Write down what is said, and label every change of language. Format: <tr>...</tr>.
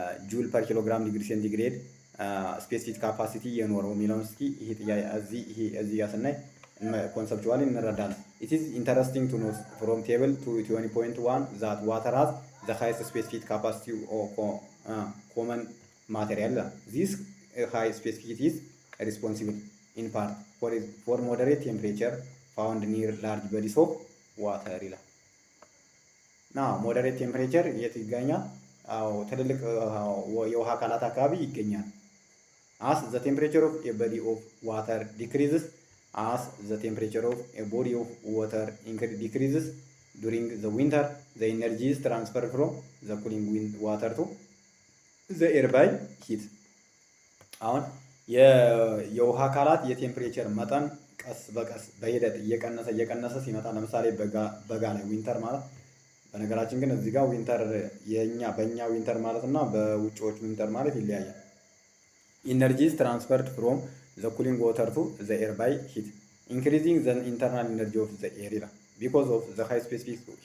<am>ጁል ፐር ኪሎግራም ዲግሪ ሴንቲግሬድ ስፔሲፊክ ካፓሲቲ የኖረው የሚለውን እስኪ እዚህ ጋር ስናይ ኮንሰፕቹዋሊ እንረዳለን።</am> <en>it is interesting to know from table 20.1 that water has the highest specific capacity of common material. This high specificity is responsible in part for moderate temperature found near large bodies of water ይላል። moderate temperature</en> <am>የት ይገኛል? ትልልቅ የውሃ አካላት አካባቢ ይገኛል።</am> <en>as the temperature of a body of water decreases as the temperature of a body of water decreases during the winter the energy is transferred from the cooling water to the air by heat</en> <am>አሁን የውሃ አካላት የቴምፕሬቸር መጠን ቀስ በቀስ በሂደት እየቀነሰ ሲመጣ ለምሳሌ በጋ ላይ ዊንተር ማለት በነገራችን ግን እዚህ ጋር ዊንተር በእኛ ዊንተር ማለት እና በውጭዎች ዊንተር ማለት ይለያያል።</am> <en>ኢነርጂ ኢዝ ትራንስፈርድ ፍሮም ዘ ኩሊንግ ዋተር ቱ ዘ ኤር</en> <am>ባይ ሂት ኢንክሪዚንግ ዘ ኢንተርናል ኢነርጂ ኦፍ ዘ ኤር ይላል።</am> <en>ቢኮዝ ኦፍ ዘ ሃይ ስፔሲፊክ</en>